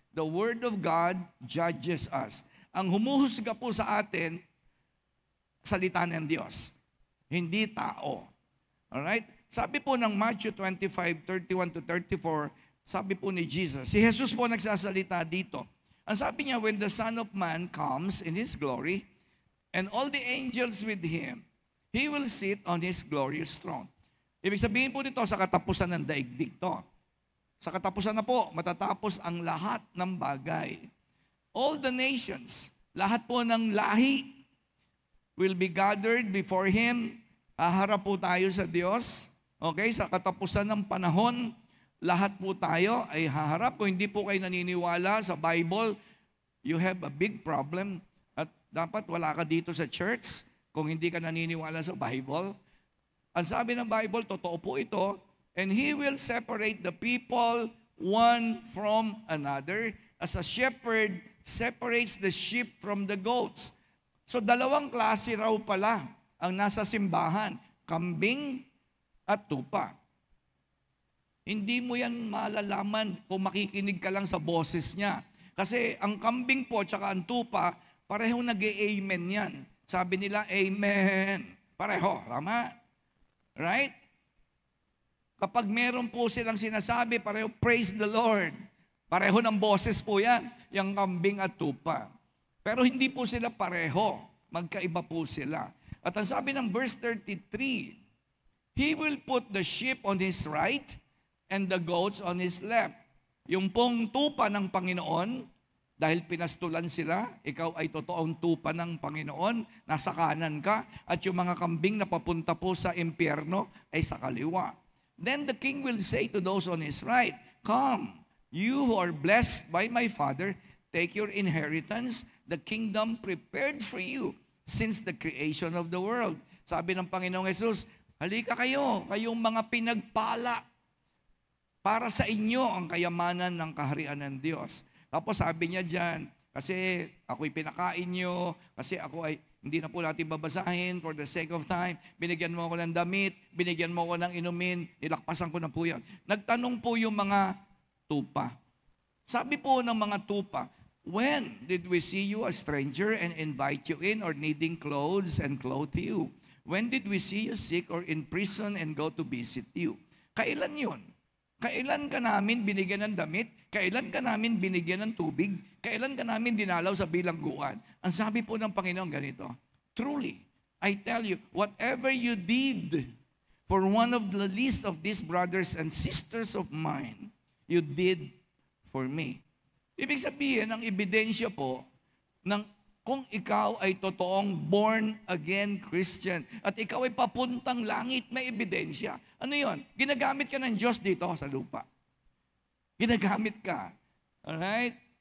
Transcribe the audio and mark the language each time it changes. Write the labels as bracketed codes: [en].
[en] The Word of God judges us. [tl] Ang humuhusga po sa atin, salita ng Diyos. Hindi tao. Alright? Sabi po ng Matthew 25:31-34, sabi po ni Jesus, si Jesus po nagsasalita dito. Ang sabi niya, [en] when the Son of Man comes in His glory, and all the angels with Him, He will sit on His glorious throne. [tl] Ibig sabihin po dito, sa katapusan ng daigdig to. Sa katapusan na po, matatapos ang lahat ng bagay. [en] All the nations, [tl] lahat po ng lahi, [en] will be gathered before Him. [tl] Haharap po tayo sa Diyos. Okay, sa katapusan ng panahon, lahat po tayo ay haharap. Kung hindi po kayo naniniwala sa Bible, [en] you have a big problem. [tl] At dapat wala ka dito sa church kung hindi ka naniniwala sa Bible. Ang sabi ng Bible, totoo po ito, [en] and He will separate the people one from another as a shepherd separates the sheep from the goats. [tl] So dalawang klase raw pala ang nasa simbahan, kambing at tupa. Hindi mo yan malalaman kung makikinig ka lang sa boses niya. Kasi ang kambing po at ang tupa, parehong nag-amen yan. Sabi nila, amen. Pareho, tama? Right? Kapag meron po silang sinasabi, pareho, [en] praise the Lord. [tl] Pareho ng boses po yan, yung kambing at tupa. Pero hindi po sila pareho. Magkaiba po sila. At ang sabi ng verse 33, [en] He will put the sheep on His right and the goats on His left. [tl] Yung pong tupa ng Panginoon, dahil pinastulan sila, ikaw ay totoong tupa ng Panginoon, nasa kanan ka, at yung mga kambing na papunta po sa impyerno ay sa kaliwa. [en] Then the king will say to those on his right, Come, you who are blessed by my Father, take your inheritance, the kingdom prepared for you since the creation of the world. [tl] Sabi ng Panginoong Jesus, halika kayo, kayong mga pinagpala, para sa inyo ang kayamanan ng kaharian ng Diyos. Tapos sabi niya dyan, kasi ako'y pinakain nyo, kasi ako ay, hindi na po natin babasahin [en] for the sake of time, [tl] binigyan mo ako ng damit, binigyan mo ako ng inumin, nilakpasan ko na po yan. Nagtanong po yung mga tupa. Sabi po ng mga tupa, [en] When did we see you a stranger and invite you in, or needing clothes and clothe you? When did we see you sick or in prison and go to visit you? [tl] Kailan yun? Kailan ka namin binigyan ng damit? Kailan ka namin binigyan ng tubig? Kailan ka namin dinalaw sa bilangguan? Ang sabi po ng Panginoon ganito, [en] truly, I tell you, whatever you did for one of the least of these brothers and sisters of mine, you did for me. [tl] Ibig sabihin, ang ebidensya po ng kung ikaw ay totoong born-again Christian at ikaw ay papuntang langit, may ebidensya. Ano yon? Ginagamit ka ng Diyos dito sa lupa. Ginagamit ka. Alright?